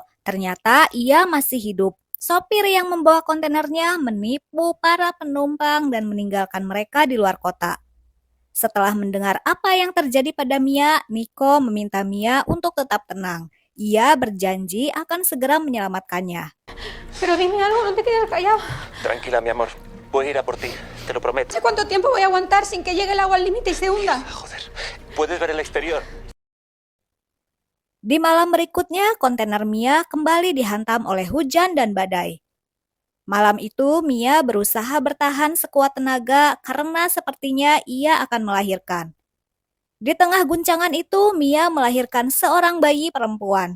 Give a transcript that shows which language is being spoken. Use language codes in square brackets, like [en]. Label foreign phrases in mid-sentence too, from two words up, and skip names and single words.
[id] Ternyata ia masih hidup. Sopir yang membawa kontainernya menipu para penumpang dan meninggalkan mereka di luar kota. Setelah mendengar apa yang terjadi pada Mia, Nico meminta Mia untuk tetap tenang. Ia berjanji akan segera menyelamatkannya. [es] Pero dime algo, no te quedes callado. Tranquila, mi amor. Voy a ir a por ti, te lo prometo. ¿Sé cuánto tiempo voy a aguantar sin que llegue el agua al límite y se hunda? Joder, puedes ver el exterior. [id] Di malam berikutnya, kontainer Mia kembali dihantam oleh hujan dan badai. Malam itu, Mia berusaha bertahan sekuat tenaga karena sepertinya ia akan melahirkan. Di tengah guncangan itu, Mia melahirkan seorang bayi perempuan.